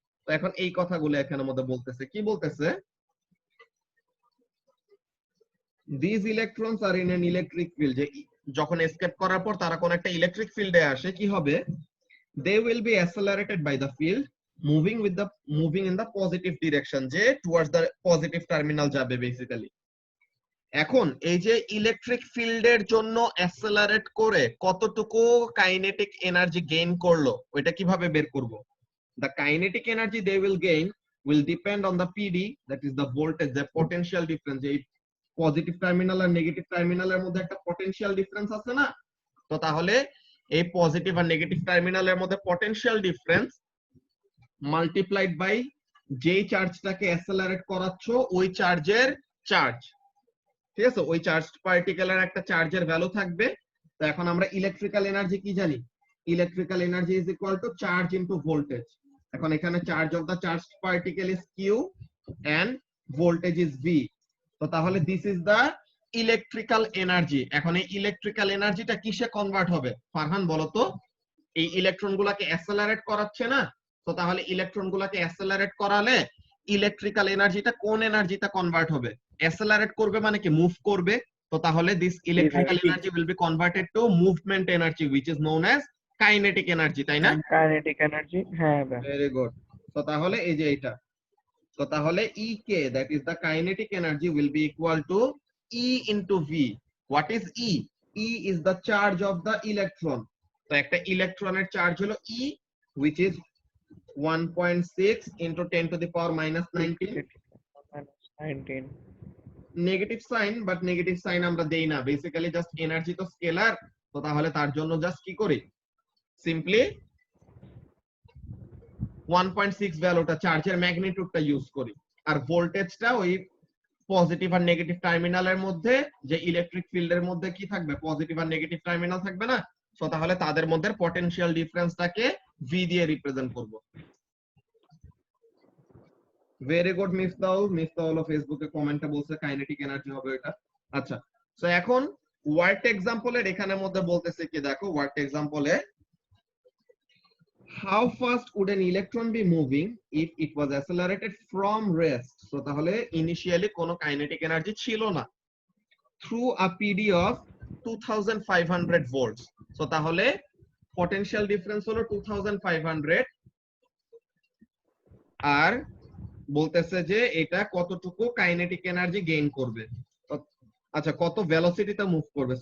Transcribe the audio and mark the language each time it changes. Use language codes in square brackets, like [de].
[bn] তো এখন এই কথাগুলো এখানের মধ্যে বলতেছে, কি বলতেছে, [en] this electrons are in an electric field, [bn] যে যখন এসকেপ করার পর তারা কোন একটা ইলেকট্রিক ফিল্ডে আসে, কি হবে, [en] they will be accelerated by the field moving in the positive direction, [bn] যে [en] towards the positive terminal [bn] যাবে বেসিক্যালি। এখন এই যে ইলেকট্রিক ফিল্ডের জন্য অ্যাসেলারেট করে কতটুকু কাইনেটিক এনার্জি গেইন করলো, ওইটা কিভাবে বের করব? [en] the kinetic energy they will gain will depend on the PD, that is the voltage, the potential difference, [bn] এই পজিটিভ টার্মিনাল আর নেগেটিভ টার্মিনালের মধ্যে একটা পটেনশিয়াল ডিফারেন্স আছে না? তো তাহলে এই পজিটিভ আর নেগেটিভ টার্মিনালের মধ্যে পটেনশিয়াল ডিফারেন্স মাল্টিপ্লাইড বাই যেই চার্জটাকে অ্যাসেলারেট করাচ্ছ ওই চার্জের চার্জ, ঠিক আছে? ওই চার্জ পার্টিকেলের একটা চার্জের ভ্যালু থাকবে। তো এখন আমরা [en] Electrical energy কি জানি, electrical energy is equal to charge into voltage. [bn] এখন এখানে [en] Charge of the charge particle is Q and voltage is V. [bn] তো তাহলে [en] This is the electrical energy. [bn] এখন এই ইলেকট্রিক্যাল এনার্জিটা কিসে কনভার্ট হবে ফারহান বলো তো? এই ইলেকট্রন গুলাকে অ্যাসেলারেট করাচ্ছে না, তো তাহলে ইলেকট্রন গুলাকে অ্যাসেলারেট করালে ইলেকট্রিক্যাল এনার্জিটা কোন এনার্জিতে কনভার্ট হবে? অ্যাসেলারেট করবে মানে কি, মুভ করবে। তো তাহলে [en] this electrical energy will be converted to movement energy which is known as kinetic energy, [bn] তাই না? কাইনেটিক এনার্জি, হ্যাঁ ভাই। [en] Very good. [bn] তো তাহলে এই যে এটা, তো তাহলে [en] EK, that is the kinetic energy, will be equal to E into V. What is E? E is the charge of the electron. [bn] তো একটা ইলেকট্রনের চার্জ হলো [en] E, which is 1.6 into 10 to the power minus 19. [bn] Negative sign, but negative sign আমরা দেই না, basically just energy তো scalar, তো তাহলে তার জন্য জাস্ট কি করি, সিম্পলি 1.6 ভ্যালুটা চার্জের ম্যাগনিটিউডটা ইউজ করি, আর ভোল্টেজটা ওই পজিটিভ আর নেগেটিভ টার্মিনালের মধ্যে, যে ইলেকট্রিক ফিল্ডের মধ্যে কি থাকবে, পজিটিভ আর নেগেটিভ টার্মিনাল থাকবে না? সো তাহলে তাদের মধ্যে পটেনশিয়াল ডিফারেন্সটাকে ভি দিয়ে রিপ্রেজেন্ট করব। Very good Miftahul. মিফতাহুল ফেসবুকে কমেন্টে বলছে কাইনেটিক এনার্জি হবে এটা। আচ্ছা, সো এখন ওয়ার্ড এক্সাম্পলের এখানের মধ্যে বলতেছে কি, দেখো word এক্সাম্পলে [en] how fast would an electron be moving if it was accelerated from rest? [bn] So তাহলে ইনিশিয়ালি কোনো কাইনেটিক এনার্জি ছিল না, [en] through a PD of 2500 volts. [bn] So তাহলে পটেনশিয়াল ডিফারেন্স হলো 2500, আর বলতেছে যে এটা কতটুকু কাইনেটিক এনার্জি গেইন করবে, আচ্ছা কত ভেলোসিটিতে মুভ করবে।